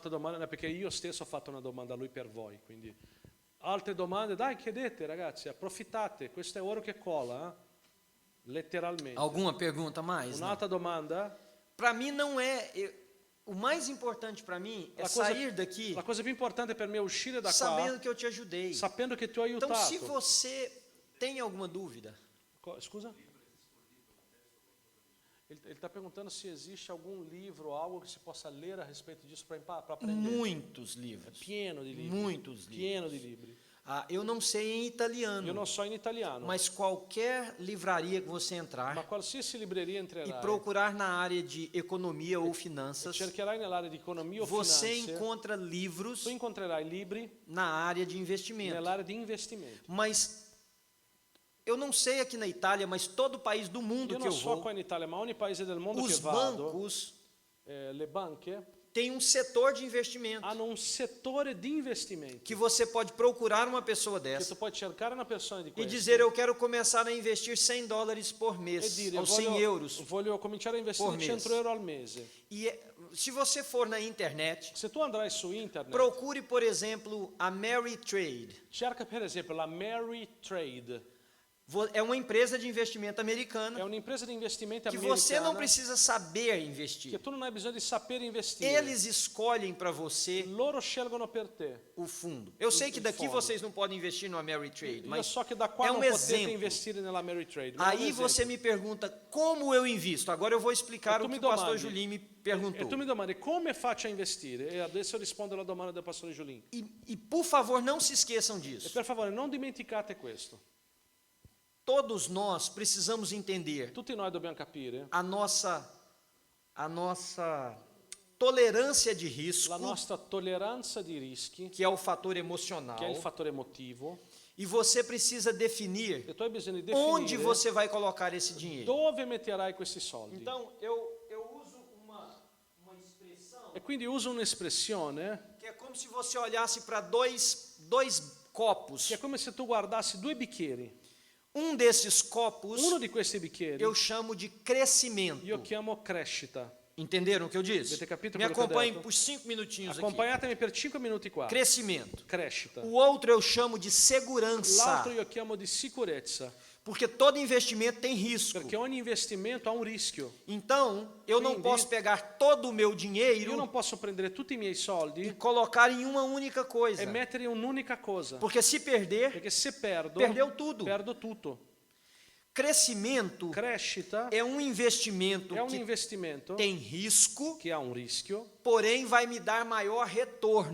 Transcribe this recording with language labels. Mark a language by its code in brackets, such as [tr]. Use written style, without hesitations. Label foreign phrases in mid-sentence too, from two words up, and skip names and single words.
[it] un'altra domanda perché io stesso ho fatto una domanda a lui per voi, quindi altre domande, dai, chiedete ragazzi, approfittate, questo è oro che cola, letteralmente. [pt] Alguma pergunta mais? [it] Un'altra domanda? [pt] Para mim não é. O mais importante para mim é sair daqui [it] La cosa più importante per me è uscire da [pt] sabendo [it] qua [pt] que eu te ajudei. [it] sapendo che ti ho [pt] Então, [it] aiutato. [pt] se você tem alguma dúvida, [it] Scusa? [pt] Ele está perguntando se existe algum livro, algo que se possa ler a respeito disso para aprender. muitos [it] É [pt] livros. [it] pieno di libri. [pt] Muitos livros. [it] Pieno di libri. [pt] Eu não sei em italiano, [it] Io non so in italiano, [pt] mas qualquer livraria que você [it] ma [pt] entrar [it] qualsiasi libreria [pt] e [it] entrerai [pt] procurar na área de economia ou finanças, [it] cercherai nell'area di economia o [pt] você [it] finanze, [pt] encontra livros [it] tu incontrerai libri [pt] na área de investimento. [it] nell'area di investimento. [pt] Mas eu não sei aqui na Itália, mas todo país do mundo [it] Io [pt] que [it] non [pt] eu [it] so [pt] vou, [it] qua in Italia, ma ogni paese del mondo [pt] os [it] che vado, [pt] bancos [it] le banche [pt] têm um setor de investimento [it] hanno un settore di investimenti [pt] que você pode procurar uma pessoa [it] che [pt] dessa [it] tu puoi cercare una persona di [pt] e [it] queste [pt] dizer eu quero começar a investir $100 por [it] e [pt] mês [it] dire [pt] ou 100 euros. [it] voglio cominciare a investire por mese. 100 euro al mese. [pt] E se você for na internet, [it] Se tu andrai su internet, [pt] procure, por exemplo, a Mary Trade. [it] cerca per esempio la Mary Trade. [pt] É uma empresa de investimento americana [it] È un'impresa di investimento [pt] que você não [it] americana [pt] precisa saber [it] che [pt] investir. [it] tu non hai bisogno di sapere investire. [pt] Eles escolhem para você [it] Loro scelgono per te. [pt] o fundo. Eu sei que o daqui fundo. vocês não podem investir no Ameritrade, [it] Io [pt] mas [it] so che da qua [pt] é [it] non [pt] um [it] potete [pt] exemplo. [it] investire nella Ameritrade. ma è un [pt] Aí você [it] esempio. [pt] me pergunta como eu invisto. Agora eu vou explicar [it] E tu [pt] o que [it] me [pt] o pastor [it] domandi. [pt] Julinho me [it] E tu [pt] perguntou. [it] mi domandi come faccio a investire? E adesso rispondo alla domanda del pastore Giulin. [pt] E por favor, não se esqueçam [it] E [pt] disso. [it] per favore non dimenticate questo. [pt] Todos nós precisamos entender [it] Tutti noi dobbiamo capire [pt] a nossa tolerância de risco, [it] la nostra tolleranza di rischi, [pt] que é o fator emocional, [it] che è il fattore emotivo, [pt] e você precisa definir [it] e tu hai bisogno di [pt] onde [it] definire [pt] você vai colocar esse dinheiro. [it] dove metterai questi soldi. [pt] Então, eu uso uma expressão [it] E quindi uso un'espressione [pt] que é como se você olhasse para dois copos. [it] che è come se tu guardassi due bicchieri. [pt] Um desses copos [it] Uno di questi bicchieri [pt] eu chamo de crescimento. [it] io chiamo crescita. [pt] Entenderam o que eu disse? [it] Avete capito [pt] Me [it] quello che ho [pt] acompanhem [it] detto? [pt] por 5 minutinhos aqui. [it] Accompagnatemi per 5 minuti qua. [pt] Crescimento. [it] Crescita. [pt] O outro eu chamo de segurança, [it] L'altro io chiamo di sicurezza, [pt] porque todo investimento tem risco. [it] perché ogni investimento ha un rischio. [pt] Então, eu não [it] Quindi, [pt] posso pegar todo o meu [it] Io [pt] dinheiro [it] non posso prendere tutti i miei [pt] e [it] soldi [pt] colocar em uma única coisa. [it] e mettere in un'unica cosa, [pt] Porque se perder, [it] perché se perdo, [pt] perdeu tudo. [it] perdo tutto. [pt] Crescimento [it] Crescita [pt] é um investimento [it] è un [pt] que [it] investimento [pt] tem risco, [it] che ha un rischio, [pt] porém vai me dar maior retorno.